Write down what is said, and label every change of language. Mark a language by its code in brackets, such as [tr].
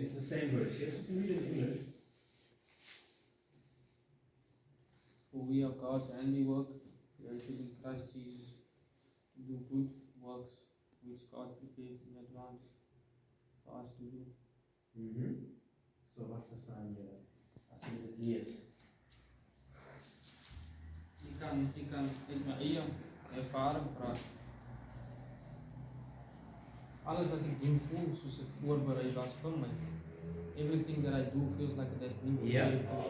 [en] It's the same verse. Yes, if you read it in English. For we are God's handiwork, created Christ Jesus, to do good works which God prepared in advance for us to do. [af] So, wat verstaan jy as jy dit lees? [nl] Ik kan uit mijn eigen ervaring praten. Alles wat ik doe voelt zoals ik voorbereid was voor mij. [en] Everything that I do feels like it has been prepared.